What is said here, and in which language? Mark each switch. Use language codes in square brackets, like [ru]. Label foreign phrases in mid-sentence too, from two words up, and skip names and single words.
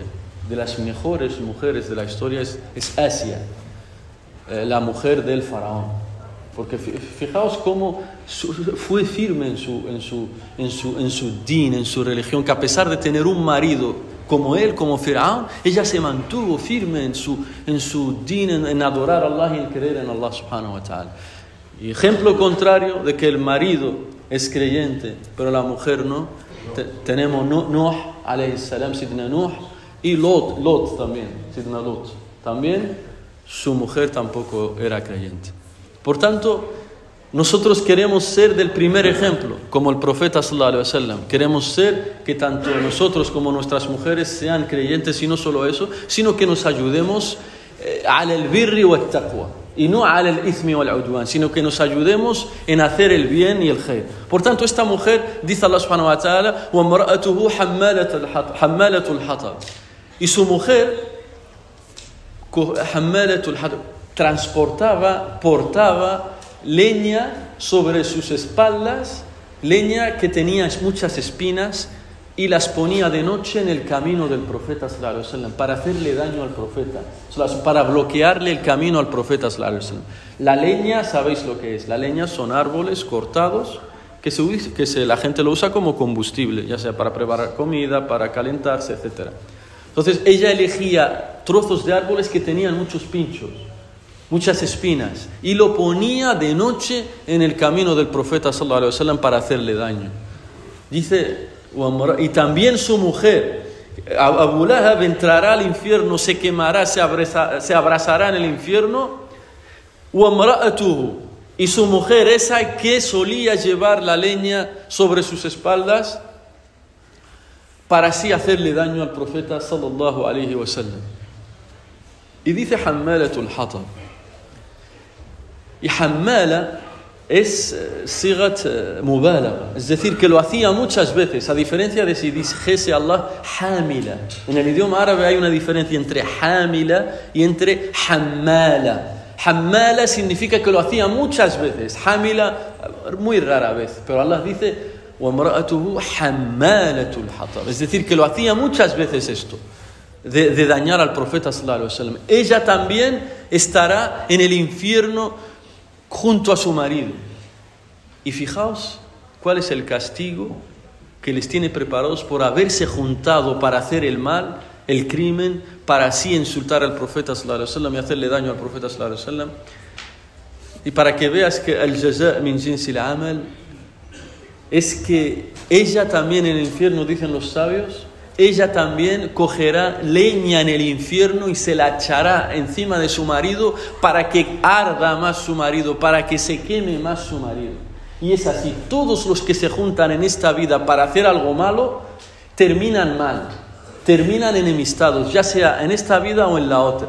[es] De las mejores mujeres de la historia es Asia, la mujer del faraón. Porque fijaos cómo fue firme en su din, en su religión, que a pesar de tener un marido como él, como Firaón, ella se mantuvo firme en su din, en adorar a Allah y en creer en Allah [ar] سبحانه وتعالى. [es] Y ejemplo contrario de que el marido es creyente, pero la mujer no. Tenemos Nuh [ar] عليه السلام, [es] Sidna Nuh. Y Lot también, Sidna Lot, también su mujer tampoco era creyente. Por tanto, nosotros queremos ser del primer ejemplo, como el profeta [ar] صلى الله عليه وسلم. [es] Queremos ser que tanto nosotros como nuestras mujeres sean creyentes, y no solo eso, sino que nos ayudemos al [ar] البر والتقوى, [es] y no al [ar] الإثم والعدوان, [es] sino que nos ayudemos en hacer el bien y el khair. Por tanto, esta mujer, dice Allah [ar] سبحانه وتعالى, وامرأته حمالة الحطب, [es] y su mujer [ar] حمالة الحطب, [es] portaba leña sobre sus espaldas, leña que tenía muchas espinas, y las ponía de noche en el camino del profeta [ar] صلى الله عليه وسلم [es] para hacerle daño al profeta, para bloquearle el camino al profeta [ar] صلى الله عليه وسلم. [es] La leña, ¿sabéis lo que es? La leña son árboles cortados que la gente lo usa como combustible, ya sea para preparar comida, para calentarse, etc. Entonces ella elegía trozos de árboles que tenían muchos pinchos, muchas espinas, y lo ponía de noche en el camino del profeta [ar] صلى الله عليه وسلم [es] para hacerle daño. Dice, y también su mujer, Abu Lahab, entrará al infierno, se quemará, se abrazará en el infierno. Y su mujer, esa que solía llevar la leña sobre sus espaldas para así hacerle daño al profeta [ar] صلى الله عليه وسلم. [es] Y dice [ar] حمالة الحطب. [es] Y Hammala es [ar] صيغة مبالغة, [es] es decir, que lo hacía muchas veces, a diferencia de si dijese Allah hamila. En el idioma árabe hay una diferencia entre hamila y entre hammala. Hammala significa que lo hacía muchas veces, hamila muy rara vez, pero Allah dice [ar] وَمْرَأَتُهُ حَمَّالَةُ الْحَطَبِ, [es] es decir, que lo hacía muchas veces esto, de dañar al profeta [ar] صلى الله عليه وسلم. [es] Ella también estará en el infierno junto a su marido. Y fijaos cuál es el castigo que les tiene preparados por haberse juntado para hacer el mal, el crimen, para así insultar al profeta [ar] صلى الله عليه وسلم [es] y hacerle daño al profeta [ar] صلى الله عليه وسلم. [es] Y para que veas que el [ar] الجزاء من جنس العمل, [es] es que ella también en el infierno, dicen los sabios, ella también cogerá leña en el infierno y se la echará encima de su marido para que arda más su marido, para que se queme más su marido. Y es así, todos los que se juntan en esta vida para hacer algo malo, terminan mal, terminan enemistados, ya sea en esta vida o en la otra.